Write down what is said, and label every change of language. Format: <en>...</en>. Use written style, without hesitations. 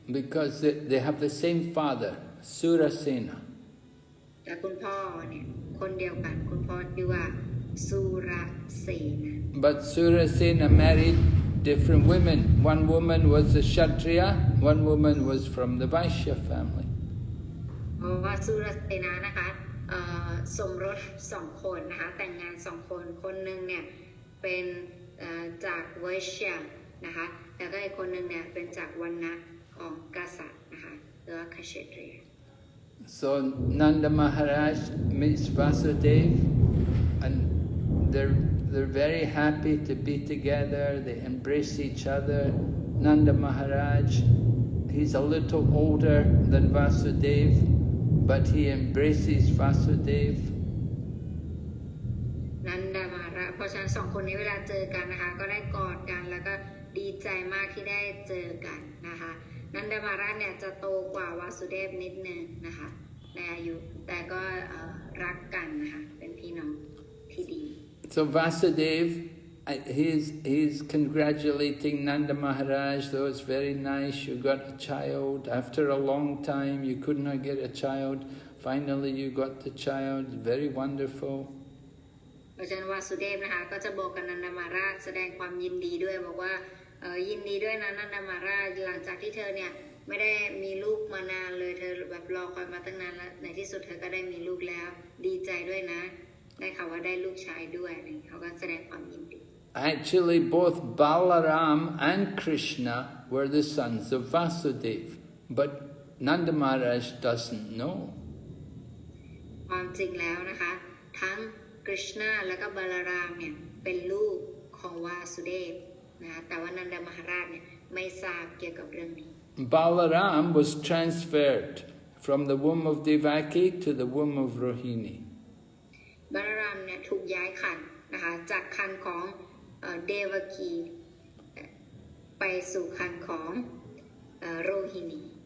<en>Because they have the same father, Surasena.</en> <th>แต่คุณพ่อเนี่ยคนเดียวกันคุณพ่อชื่อว่าสุรเสนา</th> <en>But Surasena married different women. One woman was a Kshatriya, one woman was from the Vaishya family.</en> <th>เพราะว่าสุรเสนานะคะสมรส2คนนะคะแต่งงาน2คนคนหนึ่งเนี่ยเป็นจากไวชยนะคะแล้วก็อีกคนหนึ่งเนี่ยเป็นจากวรรณะของกษัตริย์นะคะหรือว่าคเชตรีย</th> <en>So Nanda Maharaj meets Vasudeva, and they're they're very happy to be together. They embrace each other. Nanda Maharaj, he's a little older than Vasudeva, but he embraces Vasudeva.</en> <th>นันดามาราเพราะฉะนั้นสองคนนี้เวลาเจอกันนะคะก็ได้กอดกันแล้วก็ดีใจมากที่ได้เจอกันนะคะนันดามาราเนี่ยจะโตกว่าวาสุเดฟนิดนึงนะคะในอายุแต่ก็รักกันนะคะเป็นพี่น้องที่ดี</th> <en>So Vasudeva, he's congratulating Nanda Maharaj, though it's very nice, you got a child. After a long time, you could not get a child. Finally, you got the child. Very wonderful.</en> <th>เพราะฉะนั้นวาสุเดฟนะคะก็จะบอกกับนันดามาราชแสดงความยินดีด้วยบอกว่ายินดีด้วยนะนันดามาราชหลังจากที่เธอเนี่ยไม่ได้มีลูกมานานเลยเธอแบบรอคอยมาตั้งนานแล้วในที่สุดเธอก็ได้มีลูกแล้วดีใจด้วยนะได้ข่าวว่าได้ลูกชายด้วยเขาก็แสดงความยินดี</th> <en>Actually, both Balaram and Krishna were the sons of Vasudeva, but Nanda Maharaj doesn't know.</en> <th>ความจริงแล้วนะคะทั้งกฤษณาและก็บาลารามเนี่ยเป็นลูกของวาสุเดฟนะแต่ว่านันดามหาราชเนี่ยไม่ทราบเกี่ยวกับเรื่องนี้</th> <en>Balaram was transferred from the womb of Devaki to the womb of Rohini.</en> <th>บาลารามเนี่ยถูกย้ายคันนะคะจากคันของเดวกีไปสู่คันของโรฮินี</th>